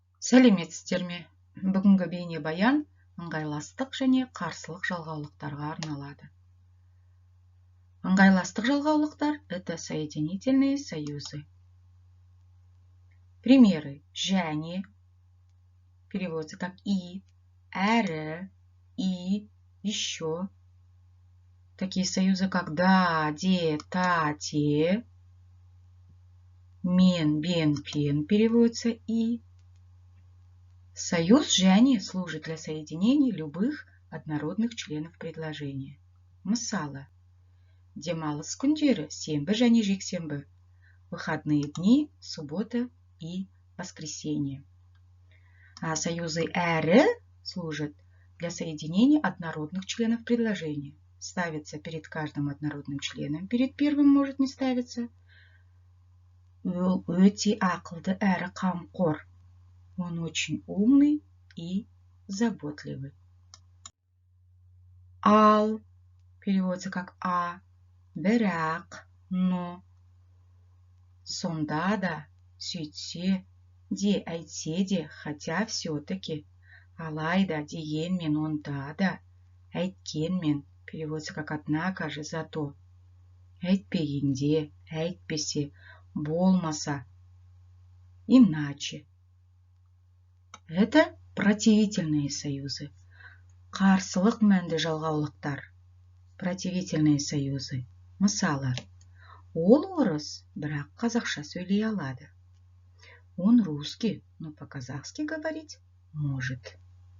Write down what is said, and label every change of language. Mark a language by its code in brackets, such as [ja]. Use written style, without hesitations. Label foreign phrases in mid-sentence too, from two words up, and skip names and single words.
[kk] Сәлеметсіздер ме? Бүгінгі бейнебаян ыңғайластық және қарсылық жалғаулықтарға арналады. Ыңғайластық жалғаулықтар – [ru] это соединительные союзы. Примеры: және, переводится как и, әрі, и, еще. Такие союзы, как да, де, та, те. [kk] Мен, бен, пен [ru] переводится и. Союз және служит для соединения любых однородных членов предложения. [kk] Мысалы: демалыс күндері сенбі және жексенбі, [ru] выходные дни суббота и воскресенье. А союзы әрі служат для соединения однородных членов предложения. Ставится перед каждым однородным членом, перед первым может не ставиться. [kk] Ол өте ақылды әрі қамқор. [ru] Он очень умный и заботливый. Ал переводится как а, [kk] бірақ, но. Сонда да, сөйтсе, де, әйтсе де, [ru] хотя все-таки. [kk] Алайда, дегенмен, онда да, әйткенмен, [ru] переводится как однако же, зато. [kk] Әйтпегенде, әйтпесе, болмаса, [ru] иначе. Это противительные союзы. [kk] Қарсылық мәнді жалғаулықтар. [ru] Противительные союзы. [kk] Мысалы: ол орыс, бірақ қазақша сөйлей алады. [ru] Он русский, но по-казахски говорить может.